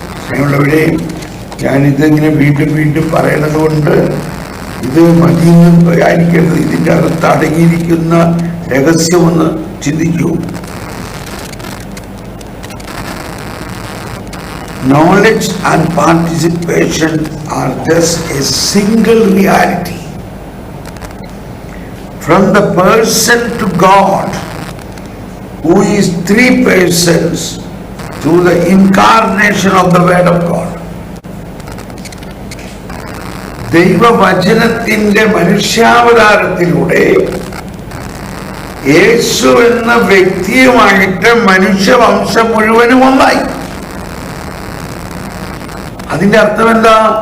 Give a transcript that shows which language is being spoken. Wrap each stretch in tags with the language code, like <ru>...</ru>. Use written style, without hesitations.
<ml>ഞങ്ങളവിടെ ഞാനിതിങ്ങനെ വീണ്ടും പറയണത് കൊണ്ട് ഇത് മതിയെന്ന് ആയിരിക്കരുത്. ഇതിൻ്റെ അകത്ത് അടങ്ങിയിരിക്കുന്ന രഹസ്യമെന്ന് ചിന്തിക്കൂ.</ml> <en>Knowledge and participation are just a single reality. From the person to God, who is three persons through the incarnation of the Word of God.</en> <ml>ദൈവവചനത്തിന്റെ മനുഷ്യാവതാരത്തിലൂടെ യേശു എന്ന വ്യക്തിയുമായിട്ട് മനുഷ്യവംശം മുഴുവനും ഒന്നായി. അതിന്റെ അർത്ഥം എന്താ?</ml>